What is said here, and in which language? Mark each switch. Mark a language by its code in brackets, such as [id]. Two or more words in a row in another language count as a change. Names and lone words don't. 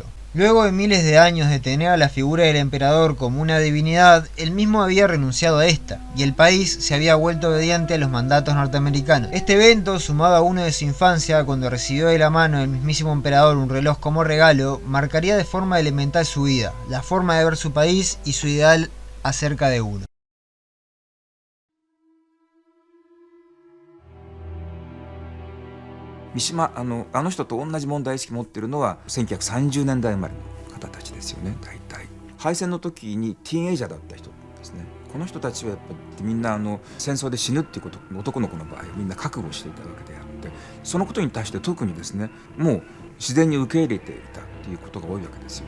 [es] Luego de miles de años de tener a la figura del emperador como una divinidad, él mismo había renunciado a esta, y el país se había vuelto obediente a los mandatos norteamericanos. Este evento, sumado a uno de su infancia, cuando recibió de la mano del mismísimo emperador un reloj como regalo, marcaría de forma elemental su vida, la forma de ver su país y su ideal acerca de uno. [ja] 三島あの人と同じ問題意識持ってるのは1930年代生まれの方たちですよね。大体敗戦の時にティーンエイジャーだった人ですね。この人たちはやっぱりみんな戦争で死ぬっていうこと、男の子の場合はみんな覚悟していたわけであって、そのことに対して特にですね、もう自然に受け入れていたっていうことが多いわけですよね。